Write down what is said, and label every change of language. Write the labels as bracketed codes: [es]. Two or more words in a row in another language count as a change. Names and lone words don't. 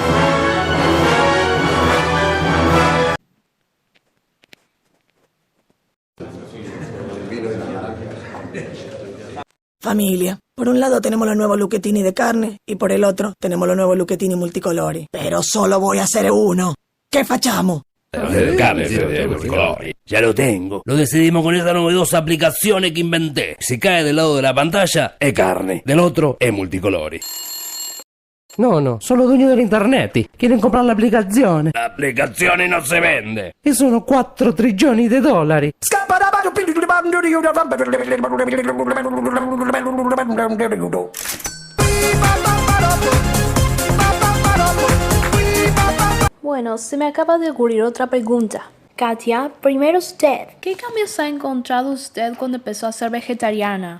[es] Familia, por un lado tenemos los nuevos Lucchettini de carne y por el otro tenemos los nuevos Lucchettini multicolori. Pero solo voy a hacer uno. ¿Qué facciamo? Carne de multicolori. Ya lo tengo. Lo decidimos con esa novedosa aplicación que inventé. Si cae del lado de la pantalla, è carne. Del otro, è multicolori. [it] No, sono dueño dell'internet. [es] Quieren comprar la aplicazione. [it] La applicazione non si vende. E sono 4 trilioni di dollari. [es] Bueno, se me acaba de ocurrir otra pregunta. Katia, primero usted. ¿Qué cambios ha encontrado usted cuando empezó a ser vegetariana?